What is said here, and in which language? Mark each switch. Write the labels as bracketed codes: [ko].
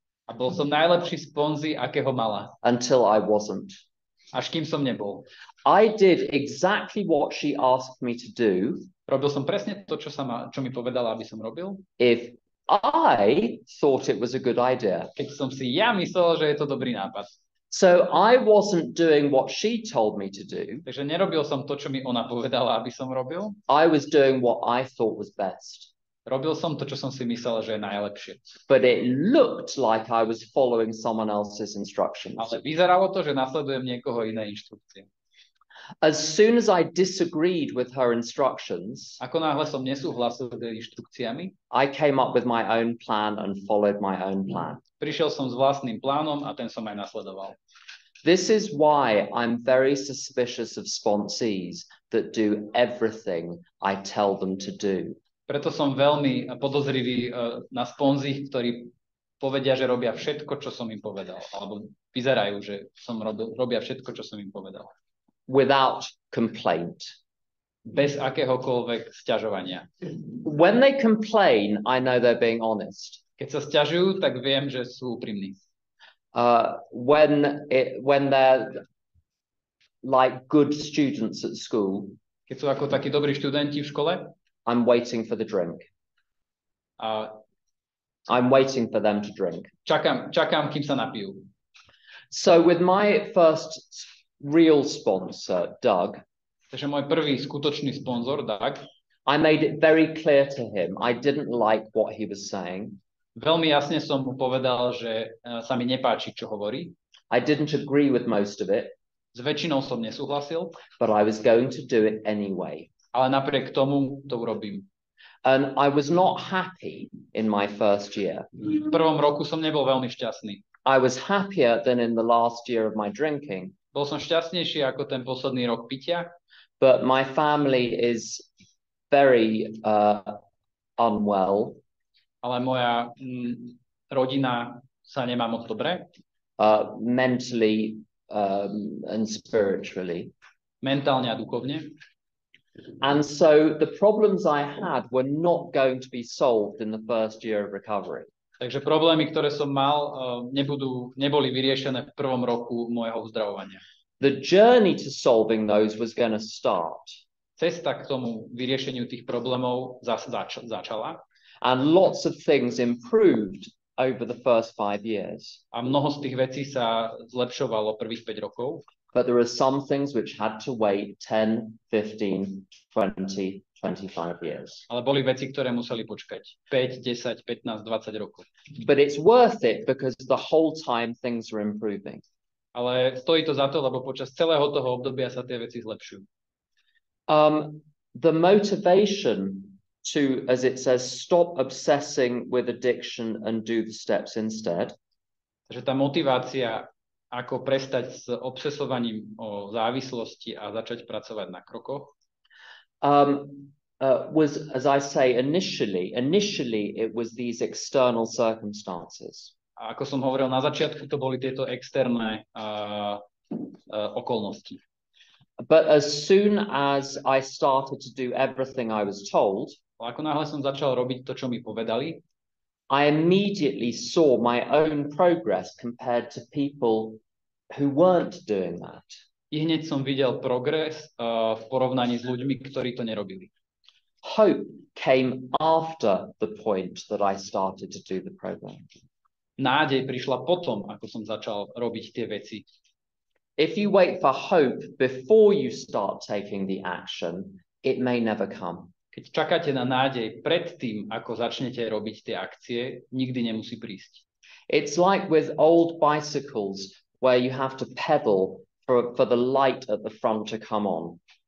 [sk] A bol som najlepší sponzi, akého mala. [en] Until I wasn't. [sk] Až kým som nebol. [en] I did exactly what she asked me to do. [sk] Robil som presne to, čo mi povedala, aby som robil. [en] If I thought it was a good idea. [sk] Keď som si ja myslel, že je to dobrý nápad. [en] So I wasn't doing what she told me to do. [sk] Takže nerobil som to, čo mi ona povedala, aby som robil. [en] I was doing what I thought was best. [sk] Robil som to, čo som si myslel, že je najlepšie. [en] But it looked like I was following someone else's instructions. [sk] Ale vyzeralo to, že nasledujem niekoho iné inštrukcie. [en] As soon as I disagreed with her instructions, [sk] ako náhle som nesúhlasil s inštrukciami, [en] I came up with my own plan and followed my own plan. [sk] Prišiel som s vlastným plánom a ten som aj nasledoval. [en] This is why I'm very suspicious of sponsees that do everything I tell them to do. [sk] Preto som veľmi podozrivý na sponzích, ktorí povedia, že robia všetko, čo som im povedal. Alebo vyzerajú, že robia všetko, čo som im povedal. [en] Without complaint. [sk] Bez akéhokoľvek sťažovania. [en] When they complain, I know they're being honest. [sk] Keď sa sťažujú, tak viem, že sú úprimní. [en] When they're like good students at school, [sk] keď sú ako takí dobrí študenti v škole, [en] I'm waiting for the drink. I'm waiting for them to drink. [sk] Čakám, kým sa napijú. [en] So with my first real sponsor, Doug, [sk] Takže môj prvý skutočný sponzor, Doug, [en] I made it very clear to him I didn't like what he was saying. [sk] veľmi jasne som mu povedal, že sa mi nepáči, čo hovorí. [en] I didn't agree with most of it, [sk] S väčšinou som nesúhlasil, [en] but I was going to do it anyway. [sk] ale napriek tomu to urobím. [en] And I was not happy in my first year. [sk] V prvom roku som nebol veľmi šťastný. [en] I was happier than in the last year of my drinking, [sk] Bol som šťastnejší ako ten posledný rok pitia, [en] but my family is very unwell, [sk] ale moja rodina sa nemá moc dobre, [en] mentally and spiritually. [sk] mentálne a duchovne. [en] And so the problems I had were not going to be solved in the first year of recovery. [sk] Takže problémy, ktoré som mal, neboli vyriešené v prvom roku môjho uzdravovania. [en] The journey to solving those was going to start. [sk] Cesta k tomu vyriešeniu tých problémov začala. [en] And lots of things improved over the first 5 years. [sk] A mnoho z tých vecí sa zlepšovalo prvých 5 rokov. [en] But there are some things which had to wait 10, 15, 20, 25 years. [sk] Ale boli veci, ktoré museli počkať 5, 10, 15, 20 rokov. [en] But it's worth it because the whole time things are improving. [sk] Ale stojí to za to, lebo počas celého toho obdobia sa tie veci zlepšujú. [en] The motivation to, as it says, stop obsessing with addiction and do the steps instead. [sk] Takže tá motivácia, ako prestať s obsesovaním o závislosti a začať pracovať na krokoch, [en] was, as I say, initially it was these external circumstances. [sk] a ako som hovoril na začiatku, to boli tieto externé okolnosti. [en] But as soon as I started to do everything I was told, [sk] Ale ako náhle som začal robiť to, čo mi povedali, [en] I immediately saw my own progress compared to people who weren't doing that. [sk] I hneď som videl progres v porovnaní s ľuďmi, ktorí to nerobili. [en] Hope came after the point that I started to do the program. [sk] Nádej prišla potom, ako som začal robiť tie veci. [en] If you wait for hope before you start taking the action, it may never come. [sk] Keď čakáte na nádej pred tým, ako začnete robiť tie akcie, nikdy nemusí prísť. [en] It's like with old bicycles where you have to pedal for the light at the front to come on.